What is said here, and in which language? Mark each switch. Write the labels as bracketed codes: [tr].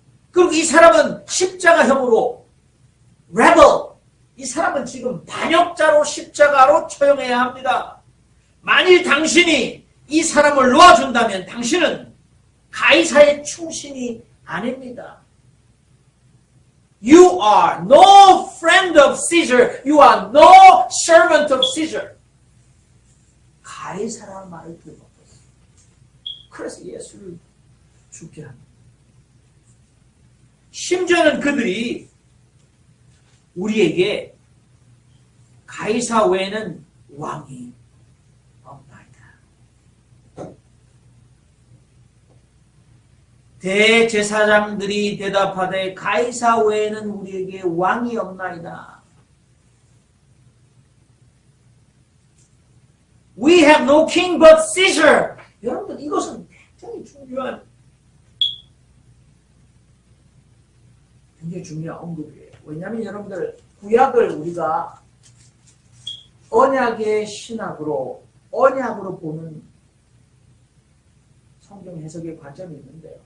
[ko] 그리고 이 사람은 십자가형으로 rebel, 이 사람은 지금 반역자로 십자가로 처형해야 합니다. 만일 당신이 이 사람을 놓아준다면 당신은 가이사의 충신이 아닙니다. [en] You are no friend of Caesar. You are no servant of Caesar. [ko] 가이사라는 말을 들어봤어요. 그래서 예수를 죽게 합니다. 심지어는 그들이 우리에게 가이사 외에는 왕이 없나이다. 대제사장들이 대답하되 가이사 외에는 우리에게 왕이 없나이다. [en] We have no king but Caesar. [ko] 여러분들 이것은 굉장히 중요한 언급이에요. 왜냐하면 여러분들 구약을 우리가 언약의 신학으로 보는 성경 해석의 관점이 있는데요.